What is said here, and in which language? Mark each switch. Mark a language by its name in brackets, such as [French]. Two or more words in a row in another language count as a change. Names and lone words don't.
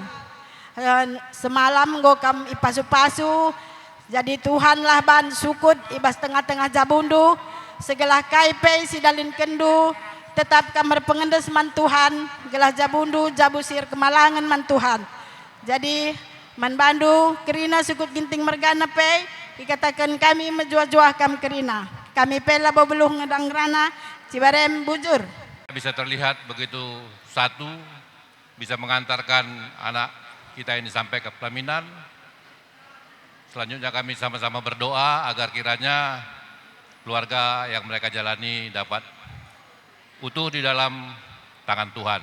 [Batak Karo] Semalam go kam ipasu-pasu jadi Tuhan lah ban sukut ibas tengah-tengah jabundu segala kaipe sidalin kendu tetap kamar pengendes man Tuhan gelah jabundu jabu sir kemalangan man Tuhan. Jadi man bandu kerina sukut ginting mergana pe dikatakan kami menjua-jua kam kerina kami pe labo beluh ngedang rana Cibarem bujur. [Indonesian] Bisa terlihat begitu satu bisa mengantarkan anak kita ini sampai ke pelaminan. Selanjutnya kami sama-sama berdoa agar kiranya keluarga yang mereka jalani dapat utuh di dalam tangan Tuhan.